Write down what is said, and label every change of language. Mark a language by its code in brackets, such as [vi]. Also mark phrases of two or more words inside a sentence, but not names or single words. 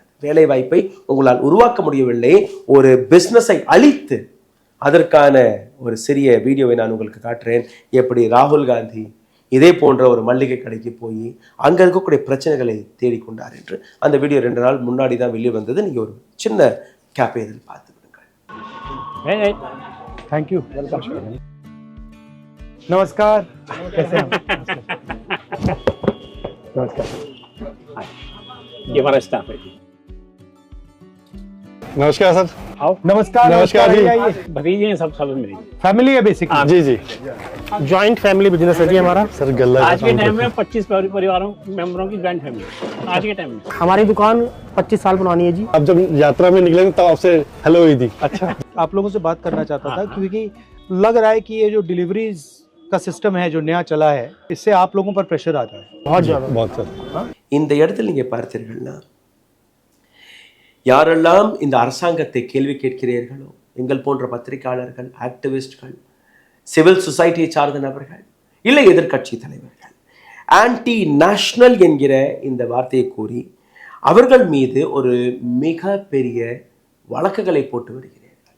[ta] வேலை வாய்ப்பை உங்களால் உருவாக்க முடியவில்லை. ஒரு பிஸ்னஸை அழித்து அதற்கான ஒரு சிறிய வீடியோவை நான் உங்களுக்கு காட்டுறேன். எப்படி ராகுல் காந்தி இதே போன்ற ஒரு மல்லிகை கடைக்கு போய் அங்க இருக்கக்கூடிய பிரச்சனைகளை தேடிக்கொண்டார் என்று அந்த வீடியோ 2 நாள் முன்னாடி தான் வெளியே வந்தது. நீங்க ஒரு சின்ன கேப்பை இதில் பார்த்து விடுங்கள். [en] thank you, [hi] वेलकम। नमस्कार, कैसे हैं? नमस्कार। ये हमारा स्टाफ है। नमस्कार सर। आओ। नमस्कार। नमस्कार जी। भतीजे हैं सब मेरी फैमिली है बेसिकली। जी जी, [en] joint family business [hi] है जी हमारा। सर गल्ला आज के टाइम में 25 परिवारों मेंबरों की [en] joint family [hi] आज के टाइम में। हमारी दुकान 25 साल पुरानी है जी। अब जब यात्रा में निकलेंगे तब आपसे हेलो हुई थी। अच्छा, आप लोगों से बात करना चाहता था क्योंकि लग रहा है कि ये जो डिलीवरीज का सिस्टम है जो नया चला है, इससे आप लोगों पर प्रेशर आता है बहुत ज्यादा। बहुत सर। [ta] இந்த இடத்தில் நீங்க பார்த்தீர்கள்னா யாரெல்லாம் இந்த அரசாங்கத்தை கேள்வி கேட்கிறீர்களோ, எங்கள் போன்ற பத்திரிகையாளர்கள், ஆக்டிவிஸ்ட்கள், [en] civil societyயை [ta] சார்ந்த நபர்கள், இல்லை எதிர்கட்சி தலைவர்கள், [en] anti national [ta] என்கிற இந்த வார்த்தையை கூறி அவர்கள் மீது ஒரு மிக பெரிய வழக்குகளை போட்டு வருகிறீர்கள்.